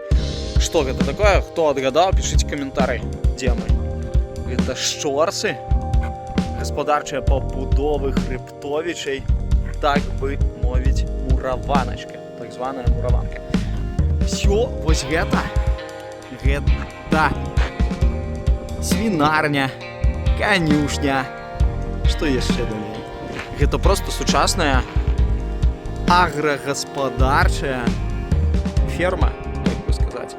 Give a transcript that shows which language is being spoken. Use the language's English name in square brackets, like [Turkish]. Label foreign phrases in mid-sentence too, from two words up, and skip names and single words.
[Ukrainian] Що це таке? Хто відгадав, пишіть коментарі. Де ми? Це Щорси. Господарча побудови Хребтовичей. Так би мовити, мураваночка. Так звана мураванка. Все, ось гэта свинарня, конюшня. [Belarusian] Что яшчэ далей? Гэта просто сучасная аграгаспадарчая ферма, так бы сказать.